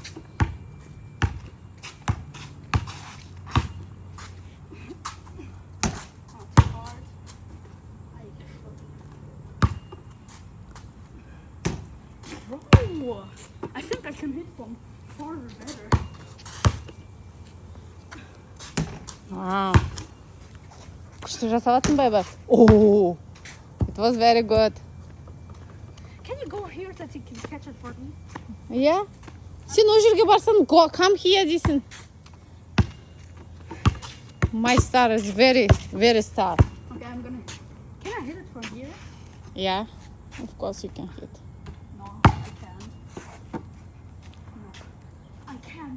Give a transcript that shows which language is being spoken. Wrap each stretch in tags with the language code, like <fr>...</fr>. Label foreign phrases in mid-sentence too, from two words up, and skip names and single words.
<en>Not too hard. Whoa! I think I can hit from farther better. Wow.</en> <kk>Күшті жасаватсың Байбарс.</kk> <en>Oh, it was very good. Can you go here that you can catch it for me? Yeah.</en> <kk>Сен о жерге барсаң,</kk> <en>come here дейсің. My star is very, very star. Okay, I'm gonna. Can I hit it from here? Yeah, of course you can hit. No, I can. No, I can.</en>